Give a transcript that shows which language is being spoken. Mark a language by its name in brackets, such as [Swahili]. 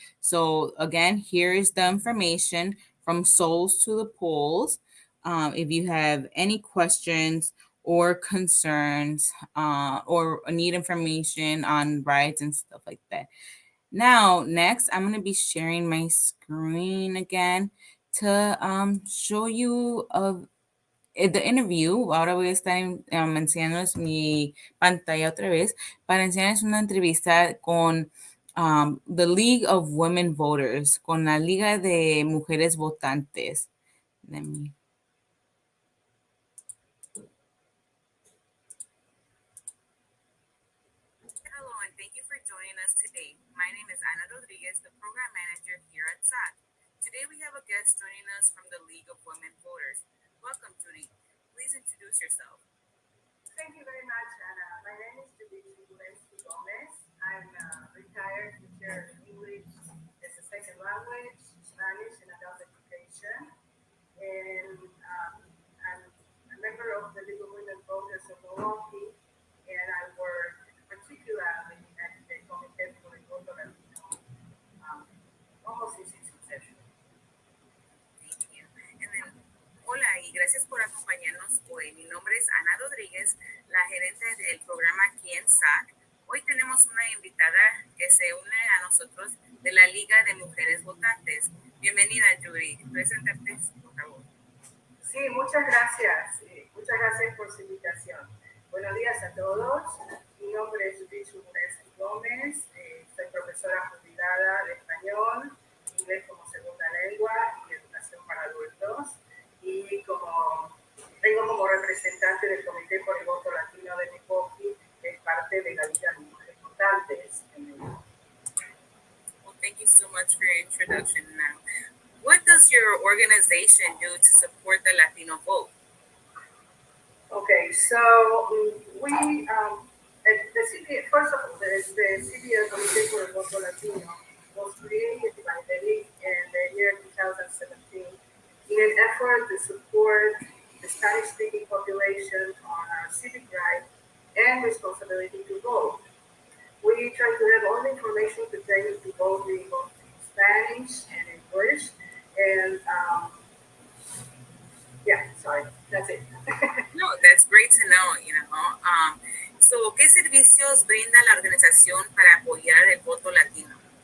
[English] So again, here is the information from Souls to the Polls. If you have any questions or concerns or need information on rights and stuff like that. Now, next, I'm going to be sharing my screen again to show you the interview. [Spanish] Ahora voy a estar enseñándoles mi pantalla otra vez para enseñarles una entrevista con the League of Women Voters, con la Liga de Mujeres Votantes. [English] Let me... Hello, and thank you for joining us today. My name is Ana Rodriguez, the Program Manager here at SAC. Today we have a guest joining us from the League of Women Voters. Welcome, Judy. Please introduce yourself. Thank you very much, Anna. My name is Judy Gomez. I'm a retired teacher of English as a second language, Spanish, and adult education. And I'm a member of the League of Women Voters of Milwaukee, and I work particularly at the Comité for el Voto Latino, almost in succession. Thank you. And then, [Spanish] hola y gracias por acompañarnos hoy. Mi nombre es Ana Rodríguez, la gerente del programa aquí en SAC. Hoy tenemos una invitada que se une a nosotros de la Liga de Mujeres Votantes. Bienvenida, Judy. Preséntate, por favor. Sí, muchas gracias. Muchas gracias por su invitación. Buenos días a todos. Mi nombre es Judy Gómez. Soy profesora jubilada de español, inglés como segunda lengua y educación para adultos. Y tengo como representante del Comité por el Voto Latino de Milwaukee, que es parte de la Liga de Mujeres Votantes. [English] Well, thank you so much for your introduction now. What does your organization do to support the Latino vote? Okay, so we, the city, first of all, the CBL Comité por el Voto Latino was created by the League in the year 2017 in an effort to support the Spanish-speaking population on our civic right and responsibility to vote. We try to have all the information pertaining to vote in both Spanish and English, and yeah, sorry, that's it. No, that's great to know, So, [Spanish] ¿qué servicios brinda la organización para apoyar el voto latino?